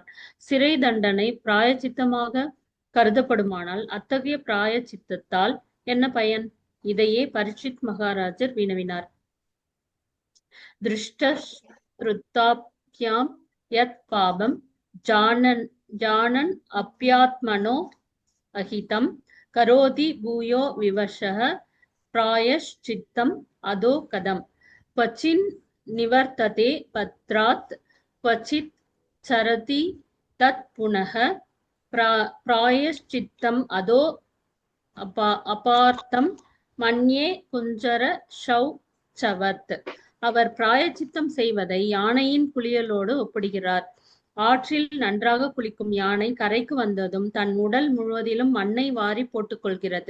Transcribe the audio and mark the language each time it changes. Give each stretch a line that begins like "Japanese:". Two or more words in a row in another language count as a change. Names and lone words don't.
Tamil: சிறை தண்டனை பிராயச்சித்தமாக கருதப்படுமானால் அத்தகைய பிராயச்சித்தத்தால் என்ன பயன்? இதையே பரீட்சித் மகாராஜர் வினவினார்.
Sanskrit: दृष्टाभ्याम् यत् पापम् जानन् अप्यात्मनो अहितं करोति भूयो विवशः प्रायश्चित्तम् अधो कदम् क्वचिन् निवर्तते पत्रात् क्वचित् चरति तत् पुनः प्रायश्चित्तम् अधो अपार्थम् मन्ये कुञ्जर शौचवत्.
Tamil: அவர் பிராயச்சித்தம் செய்வதை யானையின் குளியலோடு ஒப்பிடுகிறார். ஆற்றில் நன்றாக குளிக்கும் யானை கரைக்கு வந்ததும் தன் உடல் முழுவதிலும் மண்ணை வாரி போட்டுக் கொள்கிறது.